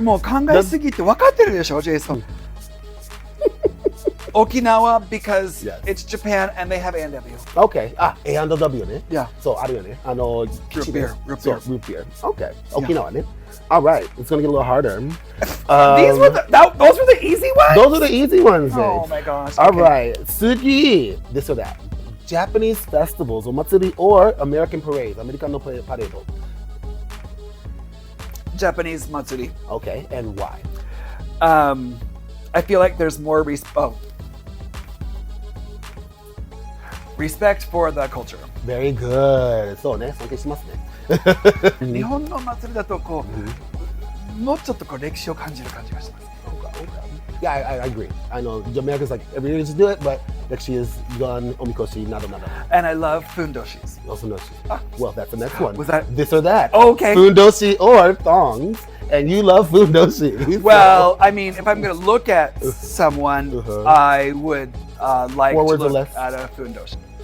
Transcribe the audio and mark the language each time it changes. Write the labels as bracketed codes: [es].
[ja] もう考えすぎて分かってるでしょ、ジェイソン。 [en] Okinawa because it's Japan and they have A&W. Okay. A&W ね。 Yeah. [ja] そう、あるよね。 [en] Root beer. Root beer. Okay. Okinawa ね。All right. It's going to get a little harder. Those were the easy ones? Those are the easy ones. Oh my gosh. All right. Sugi. This or that. Japanese festivals, omatsuri, or American parades. [ja] アメリカのパレード。 [en] Japanese matsuri. Okay. And why? I feel like there's more respect for the culture. Very good. [ja] そうね。尊敬しますね。日本の祭りだとこう、もうちょっとこう歴史を感じる感じがします。 [en] Yeah, I agree. I know America's like every year just do it, but actually is gun omikoshi nada. And I love fundoshis. Also no. Well, that's the next one. Was that this or that? Oh, okay. Fundoshi or thongs, and you love fundoshi. Well, I mean, if I'm going to look at someone, I would like to look at a fundoshi.